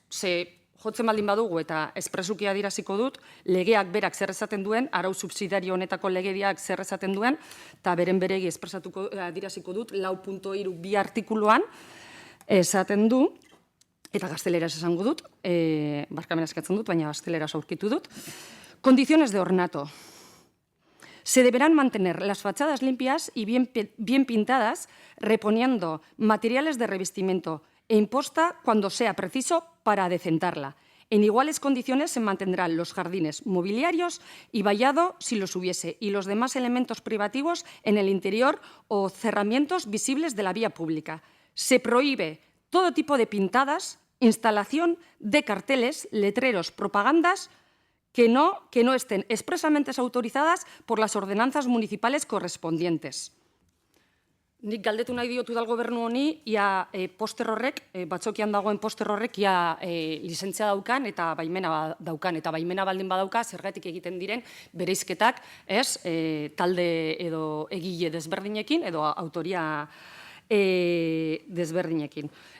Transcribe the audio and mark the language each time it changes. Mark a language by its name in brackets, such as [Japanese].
[Basque] Ze jotzen baldin badugu eta espresuki adieraziko dut, legeak berak zer esaten duen, arau subsidiario honetako legediak zer esaten duen, eta beren beregi adieraziko dut, 4.3 artikuluan esaten du, eta gazteleraz esango dut, barkamena eskatzen dut, baina gazteleraz aurkitu dut. [Spanish] Condiciones de ornato. Se deberán mantener las fachadas limpias y bien pintadas, reponiendo materiales de revestimiento e imposta cuando sea preciso para adecentarla. En iguales condiciones se mantendrán los jardines mobiliarios y vallado si los hubiese, y los demás elementos privativos en el interior o cerramientos visibles de la vía pública. Se prohíbe todo tipo de pintadas, instalación de carteles, letreros, propagandas que no estén expresamente autorizadas por las ordenanzas municipales correspondientes. [Basque] Nik galdetu nahi diotu udal gobernu honi, ia poster horrek, batzokian dagoen poster horrek, ia lizentzia daukan eta baimena daukan. Eta baimena baldin badauka, zergatik egiten diren bereizketak, ez, talde edo egile desberdinekin, edo autoria desberdinekin.